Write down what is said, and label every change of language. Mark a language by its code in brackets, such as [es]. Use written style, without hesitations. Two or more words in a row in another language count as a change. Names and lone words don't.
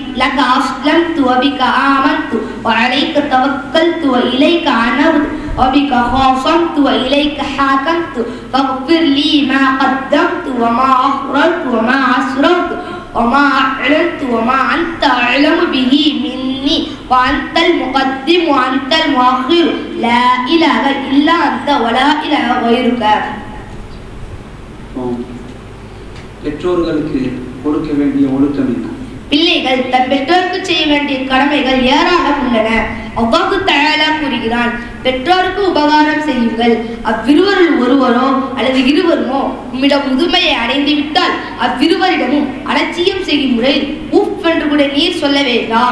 [ar] لك أسلمت وبك آمنت وعليك توكلت وإليك عنبت وبك خاصمت وإليك حاكمت فاغفر لي ما قدمت وما أخرت وما أسررت وما أعلنت وما أنت أعلم به مني وأنت المقدم وأنت المؤخر لا إله إلا أنت ولا إله غيرك. [ta] பெற்றோர்களுக்கு கொடுக்க வேண்டிய ஒழுக்கம் என்ன? பிள்ளைகள் தன் பெற்றோருக்கு செய்ய வேண்டிய கடமைகள் ஏராளம் உள்ளன. அல்லாஹ் தஆலா கூறுகிறான், பெற்றோருக்கு உபகாரம் செய்யுங்கள். அவ்விருவரில் ஒருவரோ அல்லது இருவருமோ உம்மிடம் முதுமையை அடைந்து விட்டால் அவ்விருவரிடமும் அலட்சியம் செய்யும் முறையில் உஃப் என்று கூட நீர் சொல்ல வேண்டாம்.